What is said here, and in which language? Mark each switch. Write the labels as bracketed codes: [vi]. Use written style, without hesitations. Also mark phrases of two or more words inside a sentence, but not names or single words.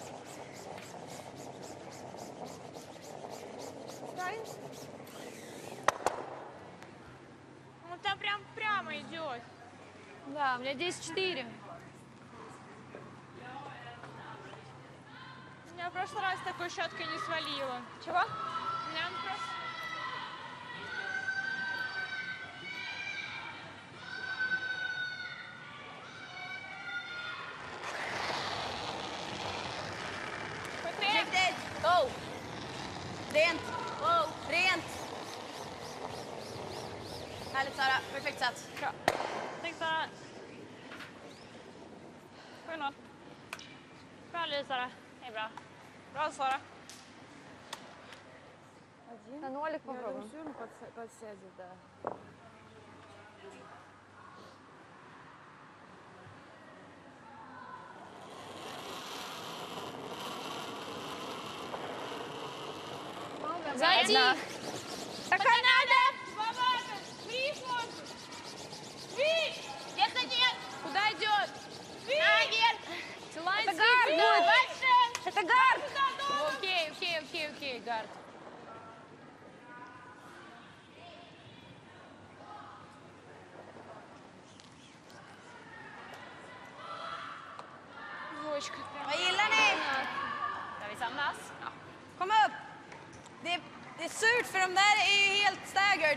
[ru] Он там прямо идет. Да, у меня 10-4. Меня в прошлый раз такой щеткой не свалило. Чего? Меня он просто... [sv] Go! Rent! Go! Rent! Härligt Sara, perfekt sats. Bra. Tack Sara. 7-0. Bra Lis Sara. Det är bra. Bra Sara. [ru] На нолик попробуем. Подсядет, да. Сзади! Так надо! Где-то нет! Куда идет? Наверх! Это гард! Это гард! Окей, гард. [sv] Vad gillar ni? Ska vi samlas? Ja. Kom upp! Det är surt för de där är ju helt staggered.